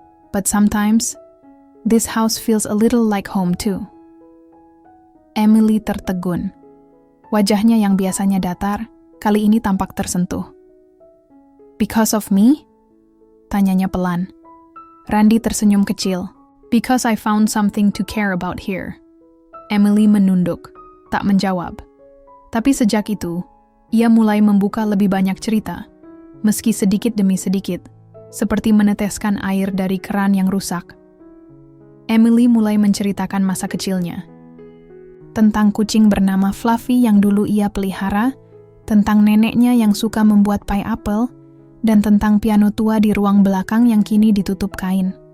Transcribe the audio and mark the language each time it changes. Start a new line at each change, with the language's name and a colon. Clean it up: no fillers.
English: But sometimes, this house feels a little like home too.
Indonesian: Emily tertegun. Wajahnya yang biasanya datar, kali ini tampak tersentuh.
English: Because of me?
Indonesian: Tanyanya pelan. Randy tersenyum kecil.
English: Because I found something to care about here.
Indonesian: Emily menunduk, tak menjawab. Tapi sejak itu, ia mulai membuka lebih banyak cerita, meski sedikit demi sedikit, seperti meneteskan air dari keran yang rusak. Emily mulai menceritakan masa kecilnya. Tentang kucing bernama Fluffy yang dulu ia pelihara, tentang neneknya yang suka membuat pie apple, dan tentang piano tua di ruang belakang yang kini ditutup kain.